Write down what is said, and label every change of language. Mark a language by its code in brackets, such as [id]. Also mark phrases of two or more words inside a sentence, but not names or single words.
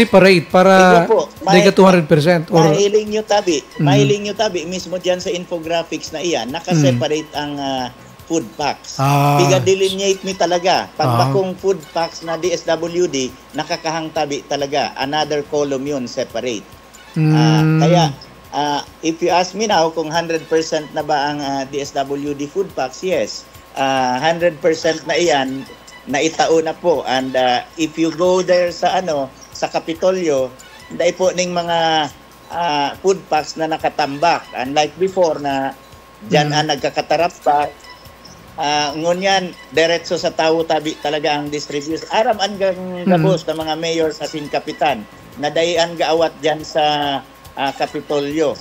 [bik] Separate para dahil 200%. Mahiling nyo tabi, mismo dyan sa infographics na iyan, nakaseparate ang [en] food packs. [bik] Piga-delineate mi talaga. Pag bakong [en] food packs [bik] na DSWD, nakakahang tabi talaga. [en] Another column yun, separate. Kaya, if you ask me now [bik] kung 100% na ba ang [en] DSWD food packs, yes. [bik] 100% na iyan, na itao na po. [en] And if you go there [bik] sa Kapitolyo, dahil po ning mga [en] food packs [bik] na nakatambak. Unlike before na dyan nagkakatarap pa, ngunyan, diretso sa tao tabi talaga ang distribution. Aram ang gabos ng mga mayor sa kapitan na dayan gaawat dyan sa Kapitolyo.